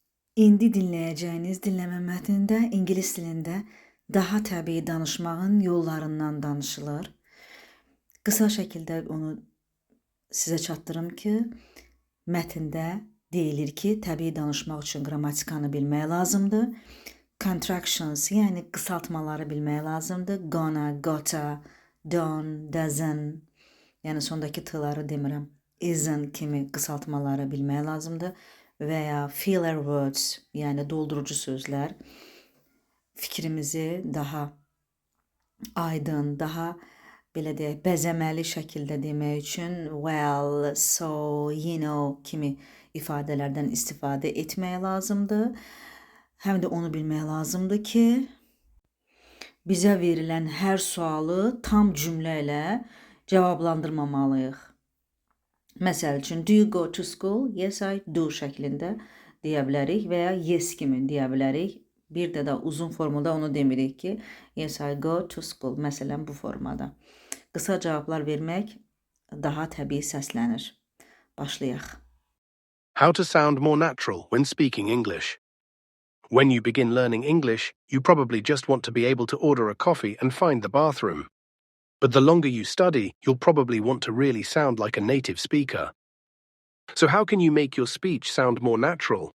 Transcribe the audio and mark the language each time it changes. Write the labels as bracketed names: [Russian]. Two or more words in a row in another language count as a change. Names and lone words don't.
[Azerbaijani] İndi dinləyəcəyiniz dinləmə mətnində ingilis dilində daha təbii danışmağın yollarından danışılır. Qısa şəkildə onu sizə çatdırım ki, mətndə deyilir ki, təbii danışmaq üçün qrammatikanı bilmək lazımdır. Contractions, yəni qısaltmaları bilmək lazımdır. [English] Gonna, gotta, don't, doesn't, [Azerbaijani] yəni sondakı t-ları demirəm. Isn't kimi qısaltmaları bilmək lazımdır. Və ya [English] filler words, [Azerbaijani] yəni doldurucu sözlər fikrimizi daha aydın, daha belə deyək, bəzəməli şəkildə demək üçün [English] well, so, you know [Azerbaijani] kimi ifadələrdən istifadə etmək lazımdır. Həm də onu bilmək lazımdır ki, bizə verilən hər sualı tam cümlə ilə cavablandırmamalıyıq. Məsəl üçün, [English] do you go to school? Yes, I do [Azerbaijani] şəklində deyə bilərik və ya yes kimi deyə bilərik. Bir də uzun formada onu demirik ki, [English] yes, I go to school. [Azerbaijani] Məsələn, bu formada. Qısa cavablar vermək daha təbii səslənir. Başlayaq. [English] How to sound more natural when speaking English. When you begin learning English, you probably just want to be able to order a coffee and find the bathroom. But the longer you study, you'll probably want to really sound like a native speaker. So how can you make your speech sound more natural?